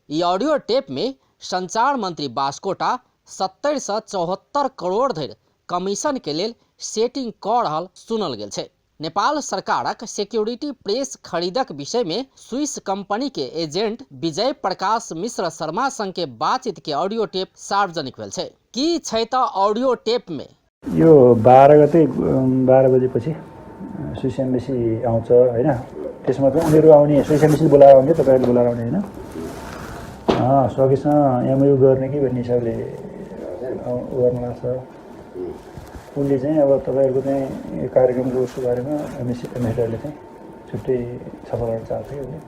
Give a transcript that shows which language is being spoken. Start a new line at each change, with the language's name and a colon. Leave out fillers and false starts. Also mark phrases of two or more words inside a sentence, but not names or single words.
Maithili: ई
English: audio tape
Maithili: में संचार मंत्री बास्कोटा 70 से 74 करोड़ धरि कमीशन के लेल सेटिंग क रहल सुनल गेल छै। नेपाल सरकारक
English: security press
Maithili: खरीदक विषय में
English: Swiss company
Maithili: के एजेंट विजय प्रकाश मिश्र शर्मा संग के बातचीत के
English: audio tape
Maithili: सार्वजनिक भेल छै। की छै त
English: audio tape
Maithili: में
Nepali: यो 12 गते 12 बजेपछि
English: Swiss embassy
Nepali: आउँछ हैन। त्यसमा चाहिँ उनीहरु आउने
English: Swiss embassy
Nepali: बोलाएर आउने, तपाईहरुले बोलाएर आउने हैन। सकेसम्म एमयु गर्ने कि भन्ने हिसाबले गर्न लाग्छ। उनले चाहिँ अब तपाईहरुको चाहिँ कार्यक्रमको उसको बारेमा एमएसडीले चाहिँ छुट्टै छलफल गर्न चाहन्छ कि उसले।